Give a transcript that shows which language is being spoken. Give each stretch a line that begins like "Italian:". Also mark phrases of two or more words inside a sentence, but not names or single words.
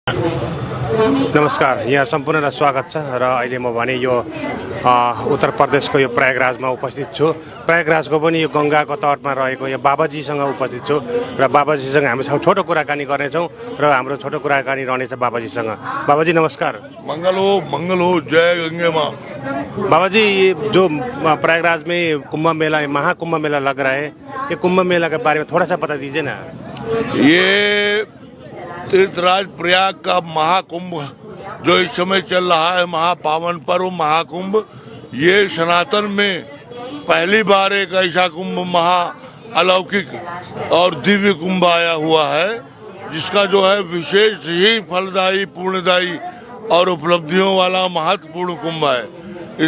Nepali: नमस्कार, यहाँ सम्पूर्णलाई स्वागत छ र अहिले म भने यो उत्तर प्रदेशको यो प्रयागराजमा उपस्थित छु। प्रयागराजको पनि यो गङ्गाको तटमा रहेको यो बाबाजीसँग उपस्थित छु र बाबाजीसँग हामी छोटो कुराकानी गर्नेछौँ र हाम्रो छोटो कुराकानी रहनेछ बाबाजीसँग। बाबाजी नमस्कार।
Hindi: मंगल हो, जय गंगे माँ। बाबाजी, ये जो प्रयागराज में कुंभ मेला महाकुंभ मेला लग रहा है, ये कुंभ मेला के बारे में थोड़ा सा बता दीजिए ना। ये तीर्थराज प्रयाग का महाकुंभ जो इस समय चल रहा है, महापावन पर्व महाकुंभ, ये सनातन में पहली बार एक ऐसा कुंभ महा अलौकिक और दिव्य कुंभ आया हुआ है, जिसका जो है विशेष ही फलदायी, पुण्यदायी और उपलब्धियों वाला महत्वपूर्ण कुंभ है।